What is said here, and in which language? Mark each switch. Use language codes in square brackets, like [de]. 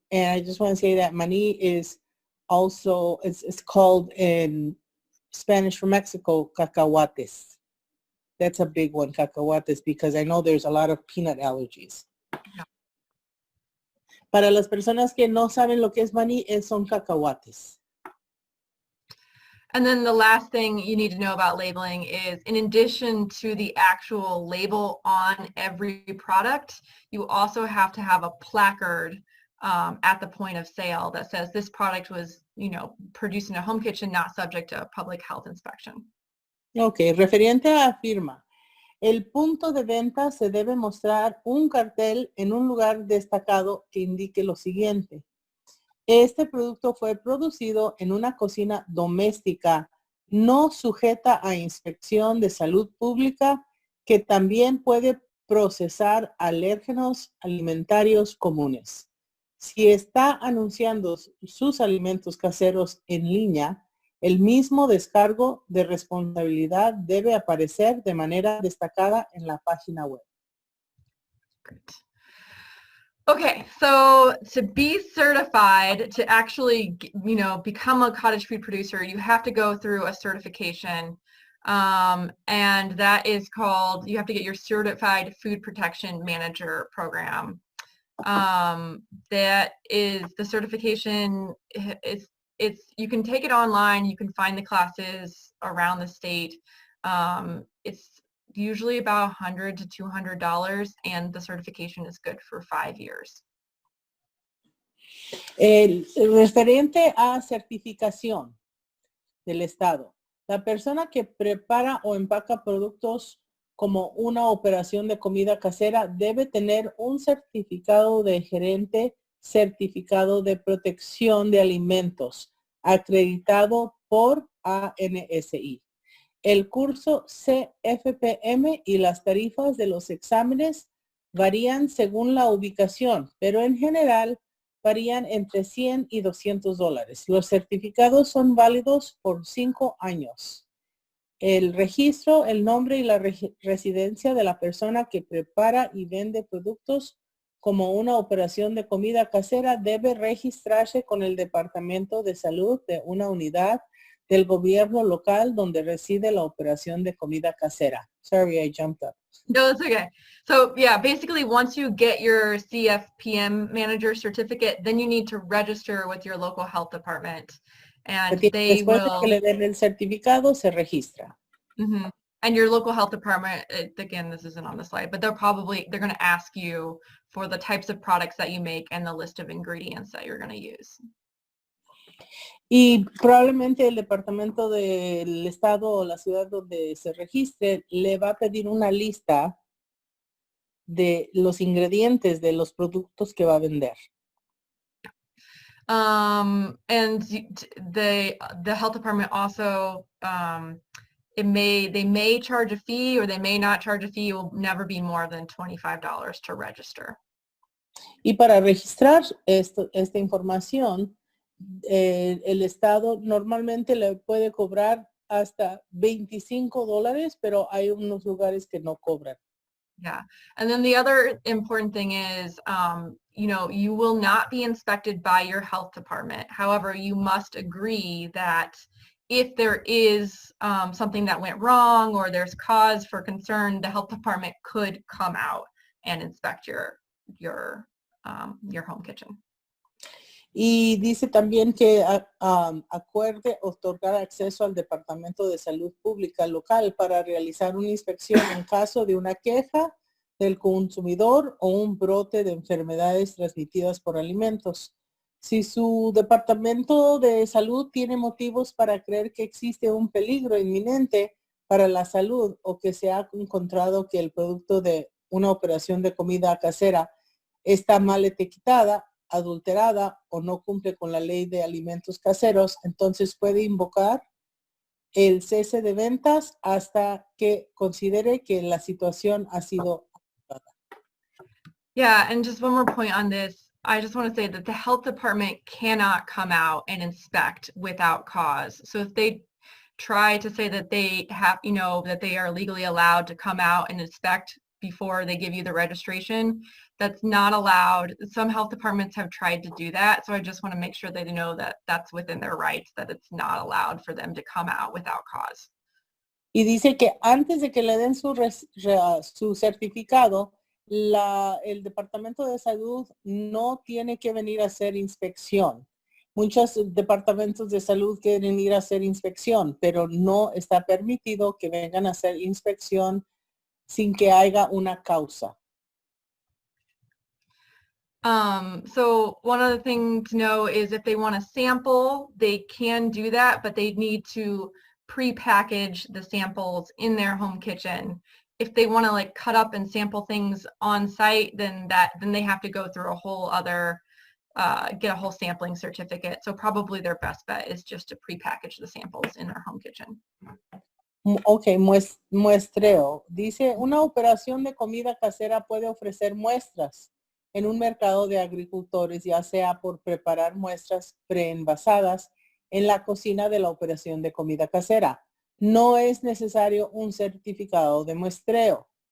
[en] And I just want to say that maní is also, it's called in Spanish for Mexico, cacahuates. That's a big one, cacahuates, because I know there's a lot of peanut allergies. Yeah. [es] Para las personas que no saben lo que es maní, son cacahuates. [en] And then the last thing you need to know about labeling is, in addition to the actual label on every product, you also have to have a placard at the point of sale that says this product was, produced in a home kitchen, not subject to a public health inspection. [es] Ok, referente a la firma. El punto de venta se debe mostrar un cartel en un lugar destacado que indique lo siguiente: este producto fue producido en una cocina doméstica no sujeta a inspección de salud pública, que también puede procesar alérgenos alimentarios comunes. Si está anunciando sus alimentos caseros en línea, el mismo descargo de responsabilidad debe aparecer de manera destacada en la página web. [en] Great. Okay, so to be certified, to actually, become a cottage food producer, you have to go through a certification. And that is called, you have to get your Certified Food Protection Manager program. That is, the certification it's you can take it online, you can find the classes around the state. It's usually about $100 to $200, and the certification is good for 5 years. [es] Referente a certificación del Estado, la persona que prepara o empaca productos como una operación de comida casera debe tener un certificado de gerente, certificado de protección de alimentos, acreditado por ANSI. El curso CFPM y las tarifas de los exámenes varían según la ubicación, pero en general varían entre $100 y $200. Los certificados son válidos por 5 años. El registro, el nombre y la residencia de la persona que prepara y vende productos como una operación de comida casera debe registrarse con el Departamento de Salud de una unidad del gobierno local donde reside la operación de comida casera. [en] Sorry, I jumped up. No, it's okay. So yeah, basically once you get your CFPM manager certificate, then you need to register with your local health department. And they [es] Después de [en] will, [es] que le den el certificado, se registra. Mm-hmm. [en] And your local health department, again, this isn't on the slide, but they're going to ask you for the types of products that you make and the list of ingredients that you're going to use. [es] Y probablemente el departamento del estado o la ciudad donde se registre le va a pedir una lista de los ingredientes de los productos que va a vender. [en] And the health department also, they may charge a fee or they may not charge a fee. It will never be more than $25 to register. [es] Y para registrar esta información, el estado normalmente le puede cobrar hasta $25, pero hay unos lugares que no cobran. [en] Yeah. And then the other important thing is, you will not be inspected by your health department. However, you must agree that if there is something that went wrong or there's cause for concern, the health department could come out and inspect your your home kitchen. [es] Y dice también que acuerde otorgar acceso al Departamento de Salud Pública local para realizar una inspección en caso de una queja del consumidor o un brote de enfermedades transmitidas por alimentos. Si su departamento de salud tiene motivos para creer que existe un peligro inminente para la salud o que se ha encontrado que el producto de una operación de comida casera está mal etiquetada, adulterada o no cumple con la ley de alimentos caseros, entonces puede invocar el cese de ventas hasta que considere que la situación ha sido adecuada. [en] Yeah, and just one more point on this. I just want to say that the health department cannot come out and inspect without cause. So if they try to say that they have, that they are legally allowed to come out and inspect before they give you the registration, that's not allowed. Some health departments have tried to do that. So I just want to make sure that they know that that's within their rights, that it's not allowed for them to come out without cause. [es] Y dice que antes de que le den su certificado, el Departamento de Salud no tiene que venir a hacer inspección. Muchos departamentos de salud quieren ir a hacer inspección, pero no está permitido que vengan a hacer inspección sin que haya una causa. [en] So one other thing to know is if they want to sample, they can do that, but they need to pre-package the samples in their home kitchen. If they want to like cut up and sample things on site, then they have to go through a whole other, get a whole sampling certificate. So probably their best bet is just to pre-package the samples in their home kitchen. [es] Ok, muestreo. Dice, una operación de comida casera puede ofrecer muestras en un mercado de agricultores, ya sea por preparar muestras preenvasadas en la cocina de la operación de comida casera. No es necesario un certificado de muestreo.